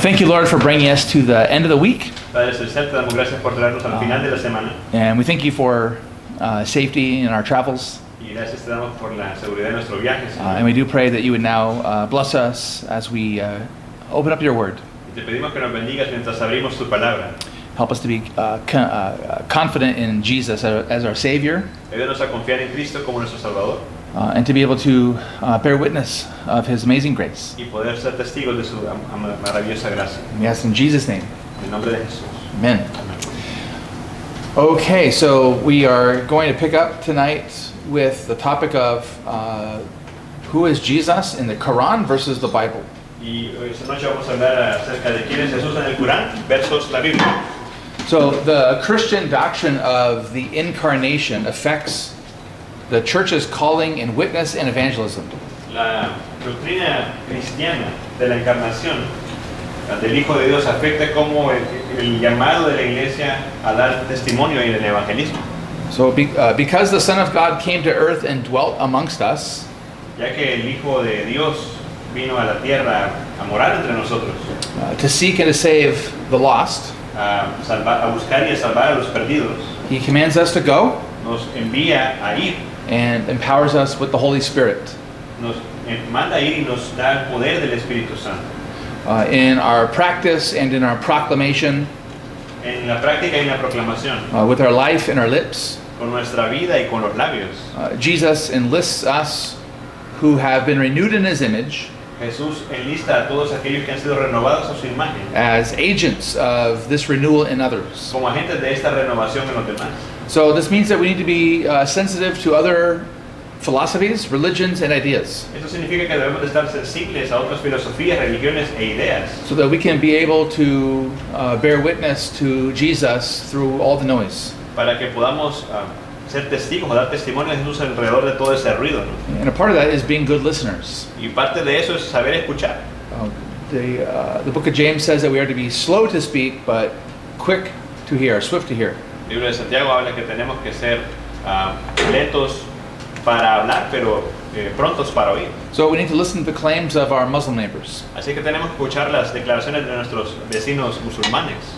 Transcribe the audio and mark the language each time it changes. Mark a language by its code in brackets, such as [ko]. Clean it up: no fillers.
[en] Thank you, Lord, for bringing us to the end of the week. [es] Padre Celestial, te damos gracias por traernos al final de la semana [en] And we thank you for safety in our travels. [es] y gracias te damos por la seguridad de nuestros viajes. [en] And we do pray that you would now bless us as we open up your word. [es] Y te pedimos que nos bendigas mientras abrimos tu palabra. [en] Help us to be confident in Jesus as our Savior, [es] Ayúdanos a confiar en Cristo como nuestro Salvador [en] and to be able to bear witness of His amazing grace. [es] y poder ser testigos de su maravillosa gracia. [en] We ask in Jesus' name. [es] En el nombre de Jesús. [en] Amen. [es] Amén. [en] Okay, so we are going to pick up tonight with the topic of who is Jesus in the Quran versus the Bible. [es] Y esta noche vamos a hablar acerca de quién es Jesús en el Corán versus la Biblia. [en] So the Christian doctrine of the incarnation affects the church's calling in witness and evangelism. [es] La doctrina cristiana de la encarnación del Hijo de Dios afecta como el llamado de la iglesia a dar testimonio en el evangelismo. [en] So because the Son of God came to earth and dwelt amongst us, [es] Ya que el Hijo de Dios vino a la tierra a morar entre nosotros, [en] to seek and to save the lost, [es] a buscar y a salvar a los perdidos, [en] He commands us to go [es] nos envía a ir, [en] and empowers us with the Holy Spirit [es] nos manda a ir y nos da el poder del Espíritu Santo. [en] in our practice and in our proclamation, [es] En la práctica y en la proclamación, [en] with our life and our lips. [es] con nuestra vida y con los labios, [en] Jesus enlists us who have been renewed in His image [es] Jesús enlista a todos aquellos que han sido renovados a su imagen [en] as agents of this renewal in others. [es] como agentes de esta renovación en los demás. [en] So this means that we need to be sensitive to other philosophies, religions, and ideas, [es] Esto significa que debemos de estar sensibles a otras filosofías, religiones e ideas [en] so that we can be able to bear witness to Jesus through all the noise. [es] para que podamos ser testigos o dar testimonio de Jesús alrededor de todo ese ruido, ¿no? [en] And a part of that is being good listeners. [es] Y parte de eso es saber escuchar. [en] The book of James says that we are to be slow to speak, but quick to hear, swift to hear. [es] El libro de Santiago habla que tenemos que ser lentos para hablar, pero prontos para oír. [en] So we need to listen to the claims of our Muslim neighbors. [es] Así que tenemos que escuchar las declaraciones de nuestros vecinos musulmanes.